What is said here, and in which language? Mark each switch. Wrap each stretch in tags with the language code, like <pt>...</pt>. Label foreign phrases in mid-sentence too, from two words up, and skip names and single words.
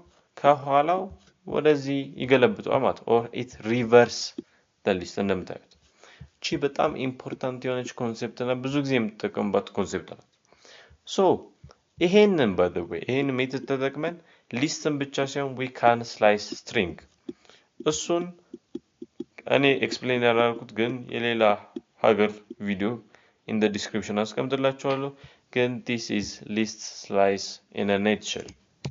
<am>ከኋላው ወደዚህ ይገለብጠዋል ማለት</am> <en>or it reverse the list።</en> <am>እንደምታዩት እቺ በጣም ኢምፖርታንት የሆነች ኮንሴፕት እና ብዙ ጊዜ የምትጠቀምባት ኮንሴፕት ናት። ይሄንን</am> <en>by the way</en> <am>ይሄን ሜተድ ተጠቅመን ሊስትን ብቻ ሳይሆን</am> <en>we can slice string</en> <am>እሱን እኔ ኤክስፕሌን ያላልኩት ግን የሌላ ሀገር ቪዲዮ</am> <en>in the description</en> <am>አስቀምጥላችኋለሁ። ግን</am> <en>this is list slice in a nutshell</en>